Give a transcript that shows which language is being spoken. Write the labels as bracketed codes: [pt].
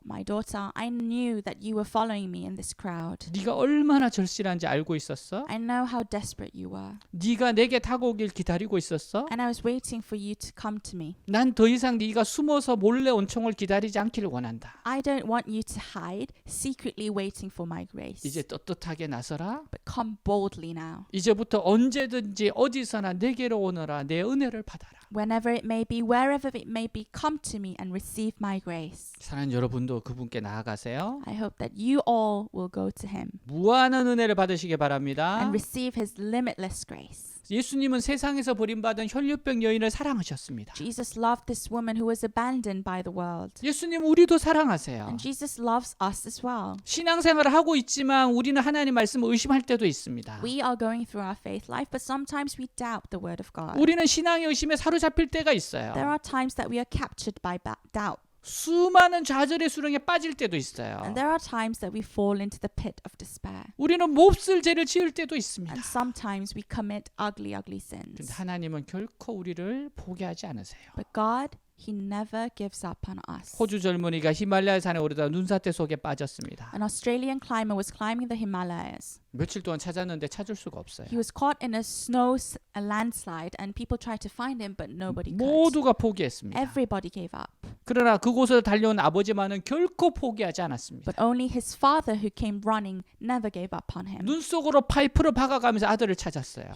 [en] My daughter, I knew that you were following me in this crowd. [ko] 네가 얼마나 절실한지 알고 있었어? [en] I know how desperate you were. [ko] 네가 내게 다가오길 기다리고 있었어? [en] And I was waiting for you to come to me. [ko] 난 더 이상 네가 숨어서 몰래 온총을 기다리지 않기를 원한다. [en] I don't want you to hide, secretly waiting for my grace. [ko] 이제 떳떳하게 나서라. [en] But come boldly now. [ko] 이제부터 언제든지 어디서나 내게로 오너라. 내 은혜를 받아라. [en] Whenever it may be, wherever it may be, come to me and receive my grace. [ko] 사랑하는 여러분도 그분께 나아가세요. [en] I hope that you all will go to him [ko] 무한한 은혜를 받으시기 바랍니다. [en] and receive his limitless grace. [ko] 예수님은 세상에서 버림받은 혈류병 여인을 사랑하셨습니다. [en] Jesus loved this woman who was abandoned by the world. [ko] 예수님 우리도 사랑하세요. [en] And Jesus loves us as well. [ko] 신앙생활을 하고 있지만 우리는 하나님 말씀을 의심할 때도 있습니다. [en] We are going through our faith life, but sometimes we doubt the word of God. [ko] 우리는 신앙의 의심에 사로잡힐 때가 있어요. [en] There are times that we are captured by doubt. [ko] 수많은 좌절의 수렁에 빠질 때도 있어요. [en] And there are times that we fall into the pit of despair. [ko] 우리는 몹쓸 죄를 지을 때도 있습니다. [en] And sometimes we commit ugly [ko] 근데 [en] sins. [ko] 하나님은 결코 우리를 포기하지 않으세요. [en] But God, He never gives up on us. [ko] 호주 젊은이가 히말라야 산에 오르다 눈사태 속에 빠졌습니다. [en] An Australian climber was climbing the Himalayas. [ko] 며칠 동안 찾았는데 찾을 수가 없어요. [en] He was caught in a landslide, and people tried to find him, but nobody could. [ko] 모두가 포기했습니다. [en] Everybody gave up. [ko] 그러나 그곳을 달려온 아버지만은 결코 포기하지 않았습니다. [en] But only his father, who came running, never gave up on him. [ko] 눈 속으로 파이프를 박아가면서 아들을 찾았어요.